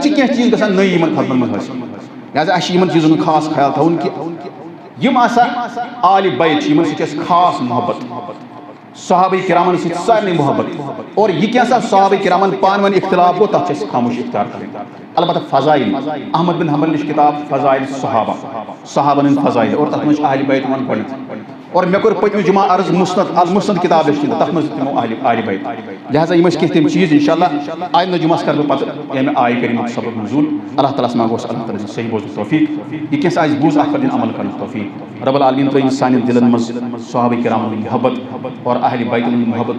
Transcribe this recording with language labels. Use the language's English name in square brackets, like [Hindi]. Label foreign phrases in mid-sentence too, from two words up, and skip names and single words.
[Kashmiri] چھِ کینٛہہ چیٖز گژھان نٔے یِمن خطبن منٛز حٲصِل لہذا اَسہِ چھِ یِمن چیٖزن ہُنٛد خاص خیال تھاوُن کہ یم آسا آل بیت چھِ یِمن سۭتۍ چھِ اَسہِ خاص محبت صحابہ کرامن سۭتۍ سارنٕے محبت اور یہ کیٛاہ صحابہ کرامن پانہٕ ؤنۍ اختلاف گوٚو تتھ چھِ اَسہِ خاموش اختیار کرٕنۍ البتہ فضائل احمد بن حنبل نِش کتاب فضائل صحابہ صحابن ہٕنٛدۍ فضائل اور تتھ منٛز چھِ اہل بیت یِوان گۄڈنیٚتھ اور مےٚ کوٚر پٔتمہِ جمعہ عرض مسند المسند کتاب لیٚچھ تتھ منٛز تِمو اہل بیت لہذا یم ٲسۍ کینٛہہ تِم چیٖز [Arabic] انشاء اللہ [Kashmiri] آیندہ جمعس کرٕ بہٕ پتہٕ ییٚمہِ آیہِ کٔرِمٕتۍ سبق نزول اللہ تعالیٰ ہس منٛگوس اللہ تعالیٰ صحیح بوزنُک توفیق یہ کینٛژھا آسہِ بوٗز اتھ پٮ۪ٹھ دِنۍ عمل کرنُک توفیق [Arabic] رب العالمین [Kashmiri] تھٲیِن سانٮ۪ن دلن منٛز صحابہ کرامن ہُنٛد محبت اور اہل بیتن ہُنٛد محبت